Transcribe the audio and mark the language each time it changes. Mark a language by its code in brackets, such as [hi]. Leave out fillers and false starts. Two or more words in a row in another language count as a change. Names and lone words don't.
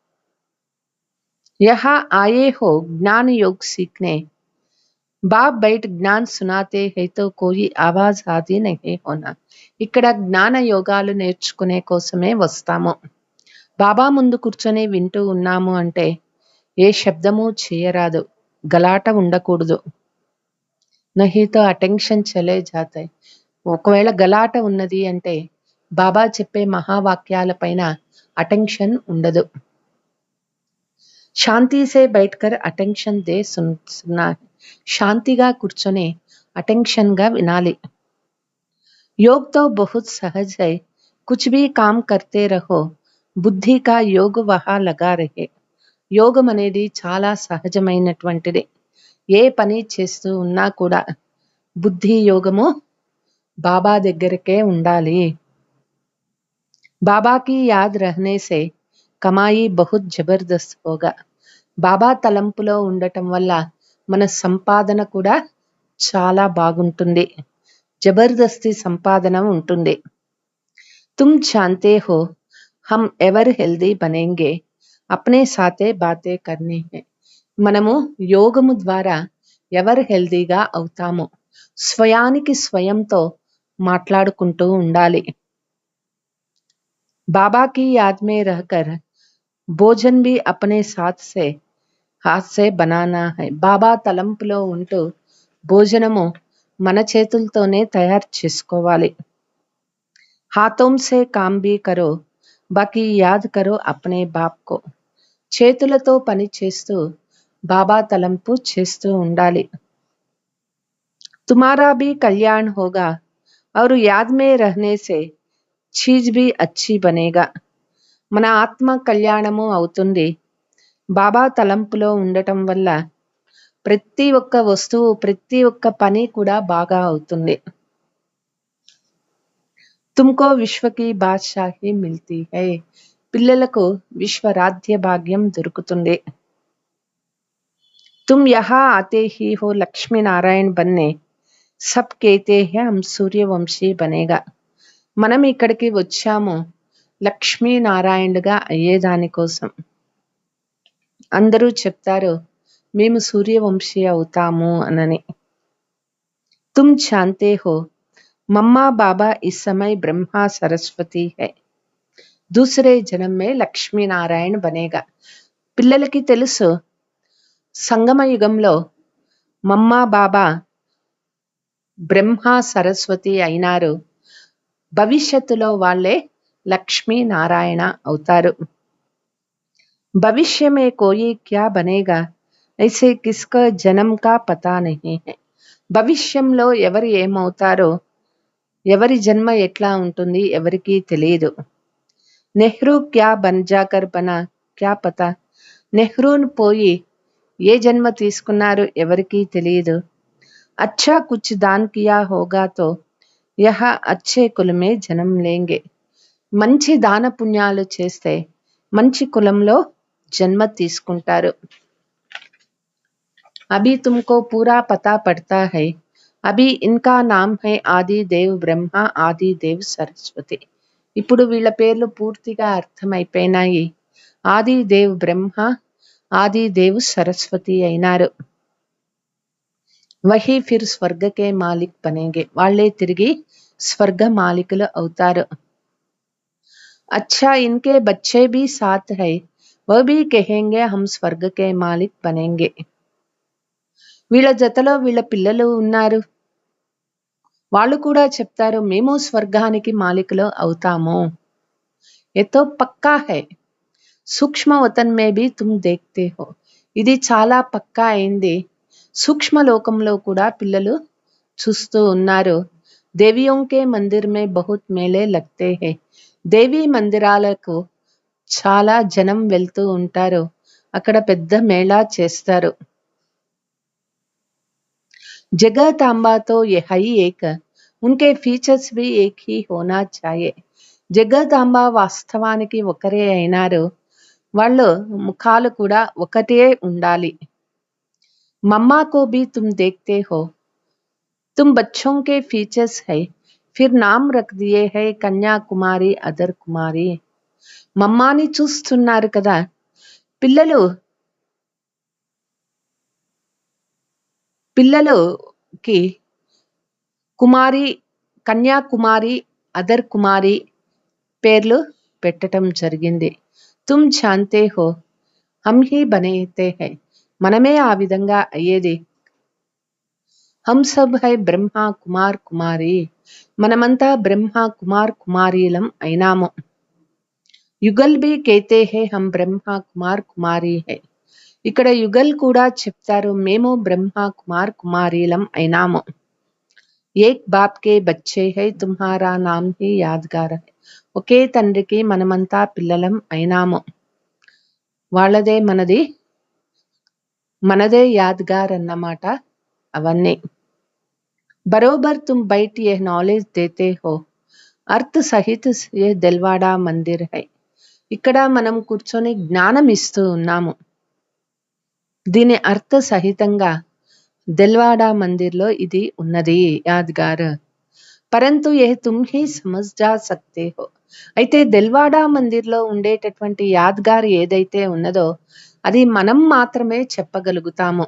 [hi] यहाँ आए हो ज्ञान योग सीखने, बाप बैठ ज्ञान सुनाते हैं तो कोई आवाज़ आदि नहीं होना. [te] ఇక్కడ జ్ఞాన యోగాలు నేర్చుకునే కోసమే వస్తాము. బాబా ముందు కూర్చొని వింటూ ఉన్నాము అంటే ఏ శబ్దము చేయరాదు, గలాట ఉండకూడదు. [hi] नहीतो अटेंशन चले जाताई. [te] ఒకవేళ గలాట ఉన్నది అంటే బాబా చెప్పే మహావాక్యాల పైన అటెన్షన్ ఉండదు. [hi] शांति से बैठकर अटेंशन दे सुनना. [te] శాంతిగా కూర్చొని అటెన్షన్ గా వినాలి. [hi] योग तो बहुत सहज है, कुछ भी काम करते रहो, बुद्धि का योग वहाँ लगा रहे. [te] యోగం అనేది చాలా సహజమైనటువంటిది. ఏ పని చేస్తూ ఉన్నా కూడా బుద్ధి యోగము బాబా దగ్గరకే ఉండాలి. [hi] बाबा की याद रहने से कमाई बहुत ज़बरदस्त होगा. [te] బాబా తలంపులో ఉండటం వల్ల మన సంపాదన కూడా చాలా బాగుంటుంది, జబర్దస్తి సంపాదన ఉంటుంది. [hi] तुम जानते हो हम [en] ever healthy [hi] बनेंगे, अपने साथ बातें करनी है. [te] మనము యోగము ద్వారా ఎవరు హెల్దీగా అవుతాము, స్వయానికి స్వయంతో మాట్లాడుకుంటూ ఉండాలి. [hi] बाबा की याद में रहकर भोजन भी अपने हाथ से बनाना है. [te] బాబా తలంపులో ఉంటూ భోజనము మన చేతులతోనే తయారు చేసుకోవాలి. [hi] हाथों से काम भी करो, बाकी याद करो अपने बाप को. [te] చేతులతో పని చేస్తూ బాబా తలంపు చేస్తూ ఉండాలి. [hi] तुम्हारा भी कल्याण होगा और याद में रहने से चीज़ भी अच्छी बनेगा. [te] మన ఆత్మ కళ్యాణము అవుతుంది బాబా తలంపులో ఉండటం వల్ల. ప్రతి ఒక్క వస్తువు, ప్రతి ఒక్క పని కూడా బాగా అవుతుంది. [hi] तुमको विश्व की बादशाही मिलती है. [te] పిల్లలకు విశ్వరాధ్య భాగ్యం దొరుకుతుంది. [hi] तुम यहाँ आते ही हो लक्ष्मीनारायण बनने, सब कहते हैं हम सूर्यवंशी बनेगा. [te] మనం ఇక్కడికి వచ్చాము లక్ష్మీనారాయణుడుగా అయ్యేదానికోసం. అందరూ చెప్తారు మేము సూర్యవంశీ అవుతాము అనని. [hi] तुम जानते हो मम्मा बाबा इस समय ब्रह्मा सरस्वती हैं, दूसरे जन्म में लक्ष्मीनारायण बनेगा. [te] పిల్లలకి తెలుసు సంగమ యుగంలో మమ్మా బాబా బ్రహ్మ సరస్వతి అయినారు, భవిష్యత్తులో వాళ్ళే లక్ష్మీనారాయణ అవుతారు. [hi] भविष्य में कोई क्या बनेगा ऐसे किसका जनम का पता नहीं है. [te] భవిష్యంలో ఎవరు ఏమవుతారో, ఎవరి జన్మ ఎట్లా ఉంటుంది ఎవరికీ తెలియదు. [hi] नेहरू क्या बन जाकर बना क्या पता. [te] నెహ్రూను పోయి ఏ జన్మ తీసుకున్నారు ఎవరికీ తెలియదు. [hi] अच्छा कुछ दान किया होगा तो यहाँ अच्छे कुल में जनम लेंगे. [te] మంచి దాన పుణ్యాలు చేస్తే మంచి కులంలో జన్మ తీసుకుంటారు. [hi] अभी तुमको पूरा पता पड़ता है, अभी इनका नाम है आदि देव ब्रह्मा आदि देव सरस्वती. [te] ఇప్పుడు వీళ్ళ పేర్లు పూర్తిగా అర్థమైపోయినాయి. ఆది దేవ్ బ్రహ్మ, ఆది దేవ్ సరస్వతి అయినారు. [hi] वही फिर स्वर्ग के मालिक बनेंगे, [te] వాళ్ళే తిరిగి స్వర్గ మాలికులు అవుతారు. [hi] अच्छा इनके बच्चे भी साथ है, वह भी कहेंगे हम स्वर्ग के मालिक बनेंगे. [te] వీళ్ళ జతలో వీళ్ళ పిల్లలు ఉన్నారు, వాళ్ళు కూడా చెప్తారు మేము స్వర్గానికి మాలికులు అవుతాము. [hi] ये तो पक्का है, सूक्ष्म वतन में भी तुम देखते हो, [te] ఇది చాలా పక్కా అయింది. సూక్ష్మ లోకంలో కూడా పిల్లలు చూస్తూ ఉన్నారు. [hi] देवियों के मंदिर में बहुत मेले लगते हैं, [te] దేవీ మందిరాలకు చాలా జనం వెళ్తూ ఉంటారు, అక్కడ పెద్ద మేళా చేస్తారు. [hi] जगदंबा तो यही एक, उनके फीचर्स भी एक ही होना चाहिए. [te] జగదాంబ వాస్తవానికి ఒకరే అయినారు, వాళ్ళు ముఖాలు కూడా ఒకటే ఉండాలి. [hi] मम्मा को भी तुम देखते हो, तुम बच्चों के फीचर्स है, फिर नाम रख दिए है కన్యాకుమారి అదర్ కుమారి. [te] మమ్మాని చూస్తున్నారు కదా, పిల్లలుకి కుమారి, కన్యాకుమారి, అదర్ కుమారి పేర్లు పెట్టడం జరిగింది. [hi] तुम जानते हो हम ही बनते हैं, [te] మనమే ఆ విధంగా అయ్యేది. [hi] हम सब हैं ब्रह्मा कुमार कुमारी, [te] మనమంతా బ్రహ్మ కుమార్ కుమారీలం అయినాము. [hi] युगल भी कहते हैं हम ब्रह्मा कुमार कुमारी हैं, [te] ఇక్కడ యుగల్ కూడా చెప్తారు మేము బ్రహ్మ కుమార్ కుమారీలం అయినాము. [hi] एक बाप के बच्चे हैं तुम्हारा नाम ही यादगार है, [te] ఒకే తండ్రికి మనమంతా పిల్లలం అయినాము, వాళ్ళదే మనదే యాద్గార్ అన్నమాట అవన్నీ. [hi] बरोबर तुम बैठ ये नॉलेज देते हो, अर्थ सहित ये दिलवाड़ा मंदिर है, [te] ఇక్కడ మనం కూర్చొని జ్ఞానం ఇస్తూ ఉన్నాము. దీని అర్థ సహితంగా దిల్వాడా మందిర్లో ఇది ఉన్నది యాద్గార్. [hi] परंतु ये तुम ही समझ जा सकते हो, [te] అయితే దిల్వాడా మందిర్లో ఉండేటటువంటి యాద్గార్ ఏదైతే ఉన్నదో అది మనం మాత్రమే చెప్పగలుగుతాము.